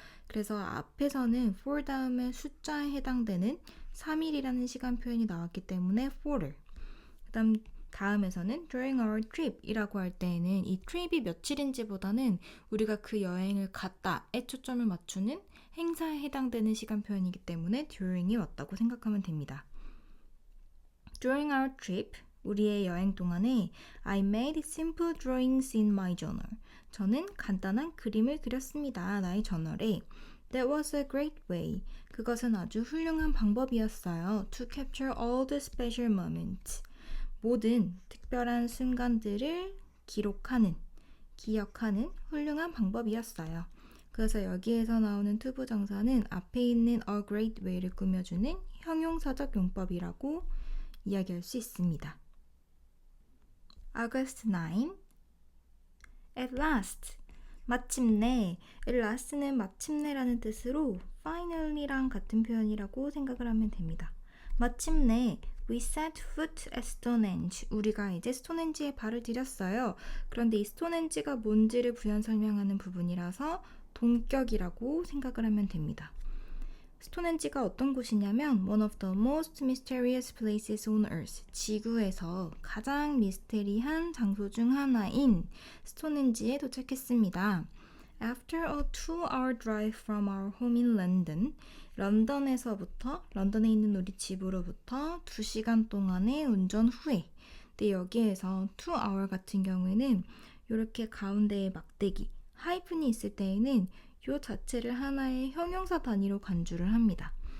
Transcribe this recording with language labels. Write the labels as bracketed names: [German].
[Korean] 그래서 앞에서는 for 다음에 숫자에 해당되는 3일이라는 시간 표현이 나왔기 때문에 for를 다음에서는 [English] during our trip [Korean] 이라고 할 때에는 이 trip이 며칠인지보다는 우리가 그 여행을 갔다에 초점을 맞추는 행사에 해당되는 시간 표현이기 때문에 during이 왔다고 생각하면 됩니다. [English] During our trip, [Korean] 우리의 여행 동안에 [English] I made simple drawings in my journal. [Korean] 저는 간단한 그림을 그렸습니다. 나의 저널에. [English] That was a great way. [Korean] 그것은 아주 훌륭한 방법이었어요. [English] To capture all the special moments. [Korean] 모든 특별한 순간들을 기록하는, 기억하는 훌륭한 방법이었어요. 그래서 여기에서 나오는 투부정사는 앞에 있는 a great way를 꾸며주는 형용사적 용법이라고 이야기할 수 있습니다. [English] August 9. At last. [Korean] 마침내. At last는 마침내라는 뜻으로 finally랑 같은 표현이라고 생각을 하면 됩니다. 마침내 [English] We set foot at Stonehenge. [Korean] 우리가 이제 스톤헨지에 발을 들였어요. 그런데 이 스톤헨지가 뭔지를 부연 설명하는 부분이라서 동격이라고 생각을 하면 됩니다. 스톤헨지가 어떤 곳이냐면 [English] One of the most mysterious places on earth. [Korean] 지구에서 가장 미스테리한 장소 중 하나인 스톤헨지에 도착했습니다. [English] After a 2-hour drive from our home in London, [Korean] 런던에 있는 우리 집으로부터 2시간 동안의 운전 후에 근데 여기에서 2hour 같은 경우에는 이렇게 가운데에 막대기, 하이픈이 있을 때에는 이 자체를 하나의 형용사 단위로 간주를 합니다.